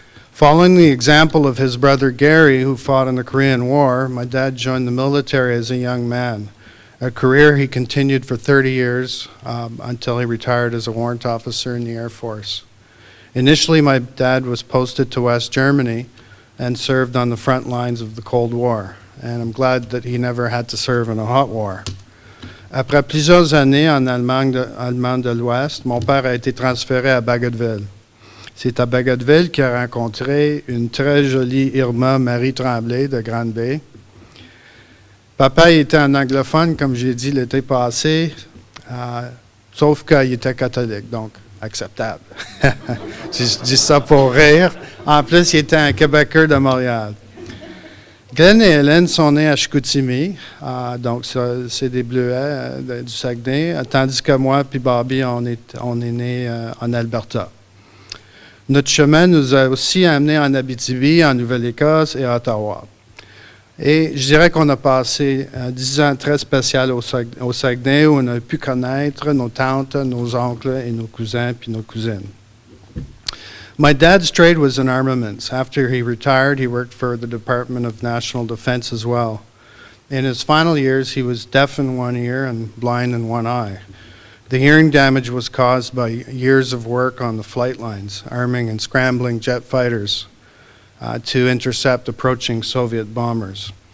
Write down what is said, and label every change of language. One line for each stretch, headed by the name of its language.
English: Following the example of his brother Gary, who fought in the Korean War, my dad joined the military as a young man, a career he continued for 30 years until he retired as a warrant officer in the Air Force. Initially, my dad was posted to West Germany and served on the front lines of the Cold War, and I'm glad that he never had to serve in a hot war.
French: Après plusieurs années en Allemagne de l'Ouest, mon père a été transféré à Bagotville. C'est à Bagotville qu'il a rencontré une très jolie Irma Marie Tremblay de Grande-Bay. Papa était un anglophone, comme j'ai dit l'été passé, sauf qu'il était catholique, donc acceptable. Je dis ça pour rire. En plus, il était un Québécois de Montréal. Glenn et Hélène sont nés à Chicoutimi, donc c'est des Bleuets du Saguenay, tandis que moi et Bobby, on est nés en Alberta. Notre chemin nous a aussi amenés en Abitibi, en Nouvelle-Écosse et à Ottawa. Et je dirais qu'on a passé 10 ans très spéciaux au Saguenay où on a pu connaître nos tantes, nos oncles et nos cousins puis nos cousines.
English: My dad's trade was in armaments. After he retired, he worked for the Department of National Defense as well. In his final years, he was deaf in one ear and blind in one eye. The hearing damage was caused by years of work on the flight lines, arming and scrambling jet fighters to intercept approaching Soviet bombers.